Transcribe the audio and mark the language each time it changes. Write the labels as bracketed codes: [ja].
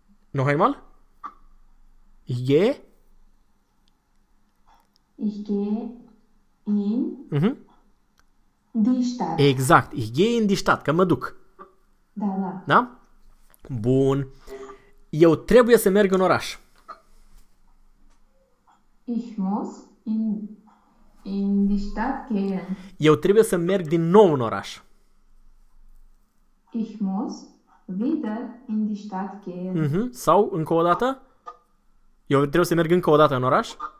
[de] Noch einmal? Je? Ich gehe in Mhm. die Stadt. Exact, ich gehe in die Stadt, [ro] că mă duc. Da. Da? Bun. Eu trebuie să merg în oraș. [de] Ich muss in die Stadt gehen. [ro] Eu trebuie să merg din nou în oraș. [de] Ich muss wieder in die Stadt gehen. [ro] Sau încă o dată? Eu trebuie să merg încă o dată în oraș?